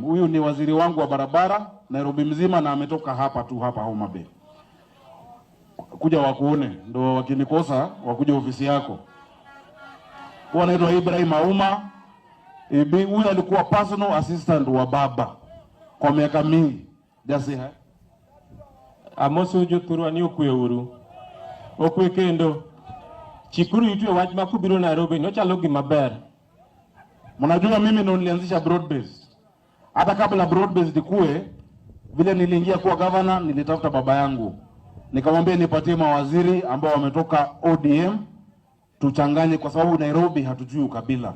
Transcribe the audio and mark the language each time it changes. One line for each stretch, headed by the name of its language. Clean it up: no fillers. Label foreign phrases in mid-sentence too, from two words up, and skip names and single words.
Swahili: Huyu ni waziri wangu wa barabara Nairobi mzima, na ametoka hapa tu, hapa Homa Bay. Kuja wakuone, ndio wakinikosa wakuja ofisi yako. Huyu anaitwa Ibrahim Auma. Huyu alikuwa
English: personal assistant
Swahili: wa baba kwa miaka mingi.
English: Just hi.
Luo (Kenya and Tanzania): Amoso joturu ni okweuru. Okwe kendo. Chikuru yitwe wach makubiro Nairobi no chalo gi maber.
Swahili: Mnajua mimi ndo nilianzisha
English: broad based.
Swahili: Hata kabla
English: broad based
Swahili: ikue, vile niliingia kuwa governor, nilitafuta baba yangu. Nikamwambia nipatie mawaziri ambao wametoka ODM tuchanganye, kwa sababu Nairobi hatujui ukabila.